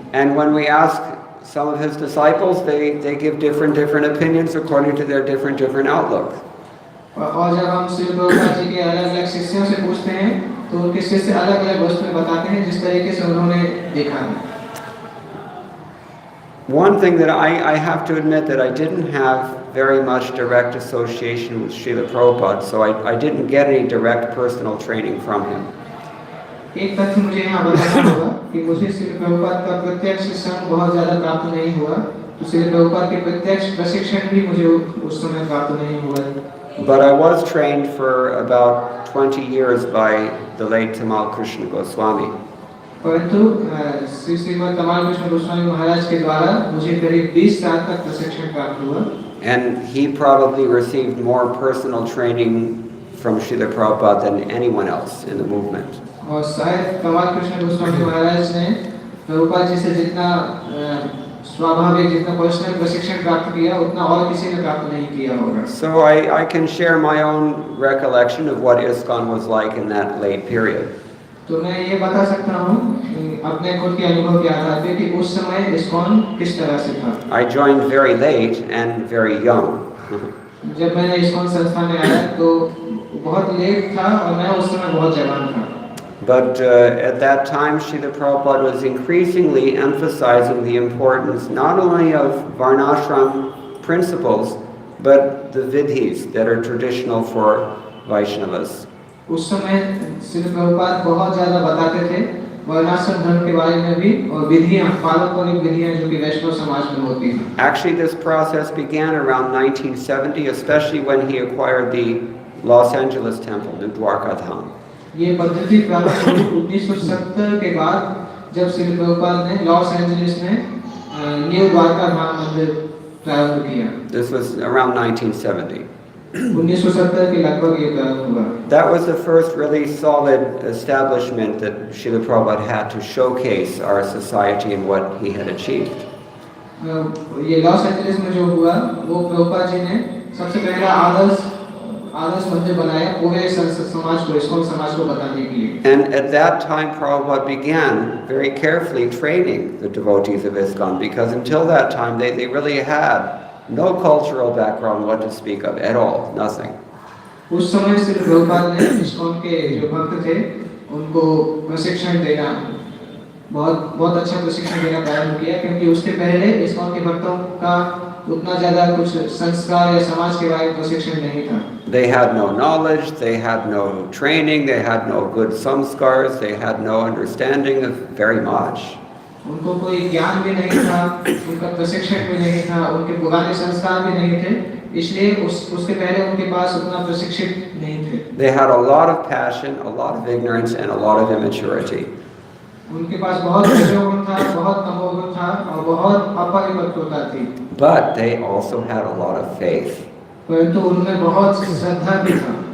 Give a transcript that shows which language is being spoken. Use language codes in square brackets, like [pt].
[en] And when we ask some of his disciples, they give different opinions according to their different outlook. [hi] और जब हम श्री प्रभुपाद जी के अलग-अलग शिष्यों से पूछते हैं, तो उनके शिष्य अलग-अलग वस्तुएं बताते हैं जिस तरीके से उन्होंने देखा है। [en] One thing that I have to admit that I didn't have very much direct association with Srila Prabhupada, so I didn't get any direct personal training from him. [hi] एक तथ्य मुझे यहाँ बताना होगा कि मुझे श्री प्रभुपाद का प्रत्यक्ष शिक्षण बहुत ज़्यादा प्राप्त नहीं हुआ, तो श्री प्रभुपाद के प्रत्यक्ष प्रशिक्षण भी मुझे उस समय प्राप्त नहीं हुआ। [en] But I was trained for about 20 years by the late Tamal Krishna Goswami. [hi] परंतु श्री श्रीमद तमाल कृष्ण गोस्वामी महाराज के द्वारा मुझे करीब 20 साल तक प्रशिक्षण प्राप्त हुआ। [en] And he probably received more personal training from Srila Prabhupada than anyone else in the movement. [hi] और शायद तमाल कृष्ण गोस्वामी महाराज ने प्रभुपाद जी से जितना स्वाभाविक जितना पर्सनल प्रशिक्षण प्राप्त किया उतना और किसी ने प्राप्त नहीं किया होगा। [en] So I can share my own recollection of what ISKCON was like in that late period. [hi] तो मैं ये बता सकता हूँ अपने खुद के अनुभव के आधार पे कि उस समय ISKCON किस तरह से था। [en] I joined very late and very young. [hi] जब मैंने ISKCON संस्था में आया तो बहुत लेट था और मैं उस समय बहुत जवान था। [en] But at that time, Srila Prabhupada was increasingly emphasizing the importance not only of Varnashram principles, but the vidhis that are traditional for Vaishnavas. [hi] उस समय श्री प्रभुपाद बहुत ज़्यादा बताते थे वर्णाश्रम धर्म के बारे में भी और विधियाँ, पारंपरिक विधियाँ जो कि वैष्णव समाज में होती हैं। [en] Actually, this process began around 1970, especially when he acquired the Los Angeles temple, New Dwarka Dham. [hi] ये पद्धति प्रारंभ हुई 1970 के बाद जब श्री प्रभुपाद ने लॉस एंजलिस में न्यू द्वारका धाम मंदिर प्रारंभ किया। [en] This was around 1970. [hi] 1970 के लगभग ये प्रारंभ हुआ। [en] That was the first really solid establishment that Srila Prabhupada had to showcase our society and what he had achieved. [hi] ये लॉस एंजलिस में जो हुआ वो प्रभुपाद जी ने सबसे पहला आदर्श मंदिर बनाया पूरे समाज को, ISKCON समाज को बताने के लिए। [en] And at that time, Prabhupada began very carefully training the devotees of ISKCON, because until that time they really had no cultural background, what to speak of at all, nothing. [hi] उस समय श्री प्रभुपाद ने ISKCON के जो भक्त थे उनको प्रशिक्षण देना बहुत अच्छा प्रशिक्षण देना प्रारंभ किया, क्योंकि उसके पहले ISKCON के भक्तों का उतना ज़्यादा कुछ संस्कार या समाज के बारे में प्रशिक्षण नहीं था। [en] They had no knowledge, they had no training, they had no good samskars, they had no understanding of very much. [hi] उनको कोई ज्ञान भी नहीं था, उनका प्रशिक्षण भी नहीं था, उनके पुराने संस्कार भी नहीं थे, इसलिए उसके पहले उनके पास उतना प्रशिक्षित नहीं थे। [en] They had a lot of passion, a lot of ignorance, and a lot of immaturity. [hi] उनके पास बहुत रजोगुण था, बहुत तमोगुण था और बहुत अपरिपक्वता थी। [en] But they also had a lot of faith. [hi] परंतु उनमें बहुत श्रद्धा भी था।